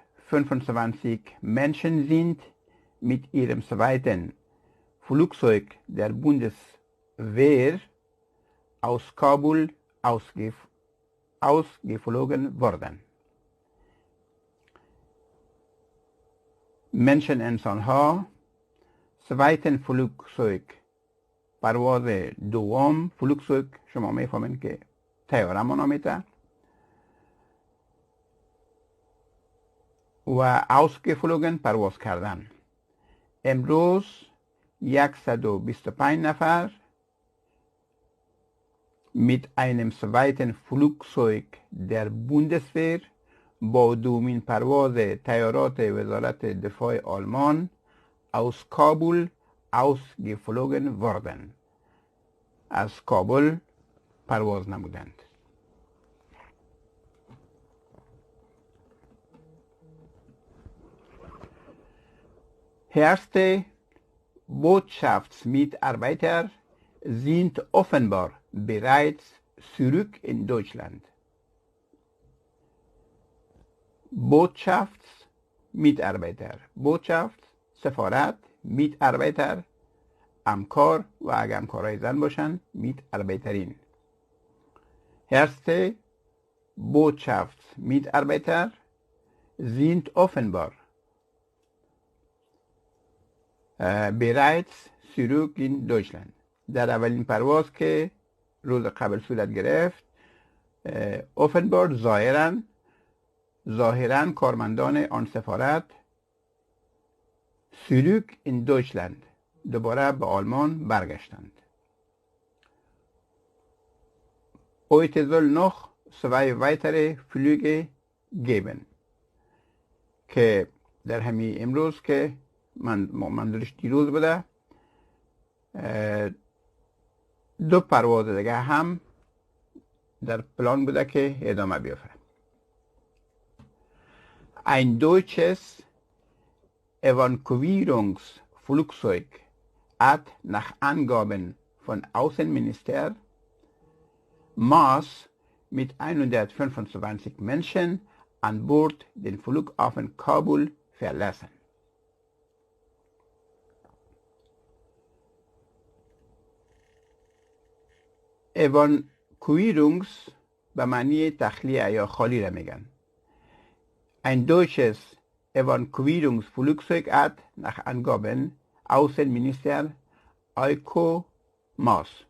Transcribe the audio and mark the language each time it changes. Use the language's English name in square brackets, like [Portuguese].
[German] 125 Menschen sind mit ihrem zweiten Flugzeug der Bundeswehr aus Kabul ausgeflogen worden. Menschen [Persian] انسانها [German] zweiten Flugzeug [Persian] پرواز دوم فلوکسوگ شما میفهمین که طیاره منامیته و [German] ausgeflogen [Persian] پرواز کردن. امروز 125 نفر [German] mit einem zweiten Flugzeug der Bundeswehr [Persian] با دومین پرواز طیارات وزارت دفاع آلمان aus کابل [German] ausgeflogen worden [Persian] از کابل پرواز نمودند. [German] Erste Botschaftsmitarbeiter sind offenbar bereits zurück in Deutschland. [Persian] Botschaftsmitarbeiter سفارت میتاربیتر همکار و اگه همکارای زن باشن میتاربیترین. [German] Erste Botschaftsmitarbeiter sind offenbar bereits zurück in Deutschland. [Persian] در اولین پرواز که روز قبل صورت گرفت [German] offenbar [Persian] ظاهراً کارمندان آن سفارت [German] zurück in Deutschland [Persian] دوباره به آلمان برگشتند. [German] Heute soll noch 2 weitere Flüge geben [Persian] که در همین امروز که منظورش دیروز بوده 2 پرواز دیگه هم در پلان بوده که ادامه بیافته. [German] Ein deutsches Evakuierungsflugzeug hat nach Angaben von Außenminister Maas mit 125 Menschen an Bord den Flughafen Kabul verlassen. [Persian] Evakuierungs به معنی تخلیه یا خالی را میگن. [German] Ein deutsches Evakuierungsflugzeug hat nach Angaben Außenminister Heiko Maas.